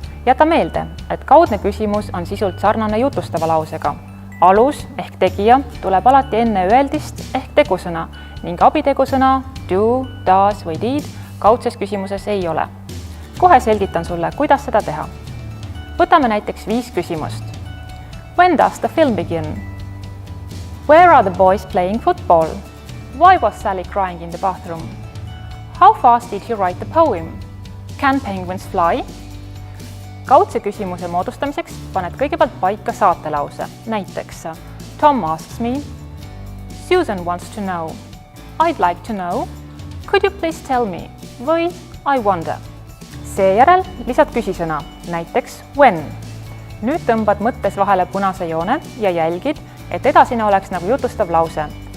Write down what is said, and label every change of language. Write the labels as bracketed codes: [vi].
[et] Jäta meelde, et kaudne küsimus on sisult sarnane jutustava lausega. Alus ehk tegija tuleb alati enne öeldist ehk tegusõna ning abitegusõna do, does või did kaudses küsimuses ei ole. Kohe selgitan sulle, kuidas seda teha. Võtame näiteks 5 küsimust. [en] When does the film begin? Where are the boys playing football? Why was Sally crying in the bathroom? How fast did you write the poem? Can penguins fly? [et] Kaudse küsimuse moodustamiseks paned kõigepealt paika saatelause. [en] Näiteks Tom asks me, Susan wants to know, I'd like to know, could you please tell me või I wonder. [et] Seejärel lisad küsisõna, näiteks when. Nüüd tõmbad mõttes vahele punase joone ja jälgid, et edasine oleks nagu jutustav lause.